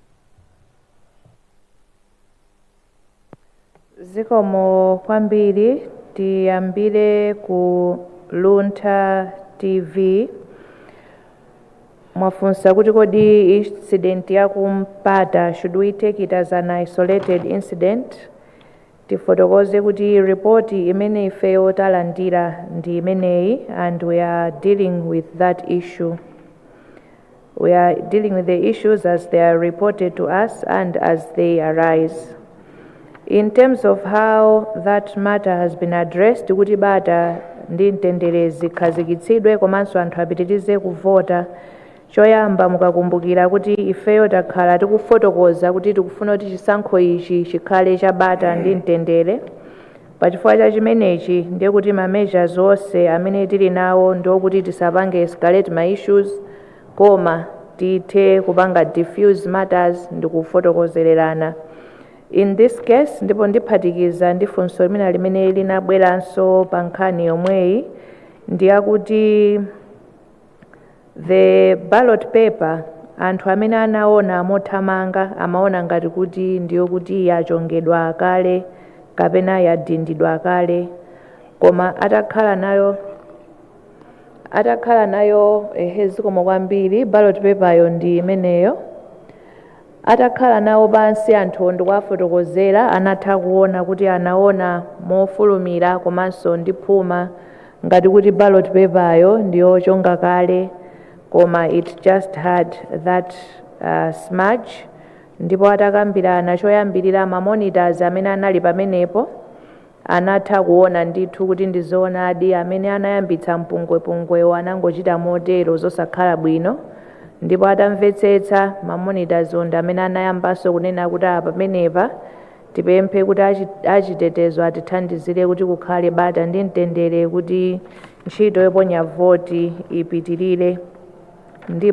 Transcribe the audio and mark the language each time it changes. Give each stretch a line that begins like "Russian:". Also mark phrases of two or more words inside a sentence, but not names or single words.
Nyanja: Zikomo kwambiri, tiyambire ku Lunta TV. Mwafunsa kuti kodi incident ya kumpata,
English: should we take it as an isolated incident?
Nyanja: Tifotokoze kuti report imene ifeyo talandira ndi imeneyi,
English: and we are dealing with that issue. We are dealing with the issues as they are reported to us and as they arise. In terms of how that matter has been addressed,
Nyanja: kuti bata ndi mtendere zikhazikitsidwe komanso anthu apitirize kuvota, choyamba mukakumbukira kuti ifeyo takhala tikufotokoza kuti tikufuna kuti chisankho ichi chikhale cha bata ndi mtendere. Pachifukwa cha chimenechi ndiye kuti ma measures onse amene tili nawo ndiokuti tisapange escalate ma issues, koma tithe kupanga
English: diffuse matters
Nyanja: ndi kufotokozererana.
English: In this case,
Nyanja: ndipo ndiphatikiza ndi funso limene linabweranso pa nkhani yomweyi, ndiyakuti
English: the ballot paper
Nyanja: anthu amene anaona mothamanga amaona ngati kuti ndiyo kuti yachongedwa kale kapena yadindidwa kale, koma atakhala nayo zikomo kwambiri
English: ballot paper
Nyanja: yo ndi imeneyo. Atakhala nawo pansi anthu ndikuwafotokozera, anatha kuona kuti anaona mofulumira komanso ndiphuma ngati kuti
English: ballot paper
Nyanja: yo ndiyo chonga kale, koma
English: it just had that smudge.
Nyanja: Ndipo atakambirana choyambirira ma monitors amene anali pamenepo anatha kuona ndithu kuti ndizoonadi amene anayambitsa mpungwepungwewo anangochita motero zosakhala bwino. Ndipo atamvetsetsa ma monitors onda amene anayambanso kunena kuti pamenepa tipemphe kuti achitetezo atithandizire kuti kukhale bata ndi mtendere kuti ntchito yoponya voti ipitirire.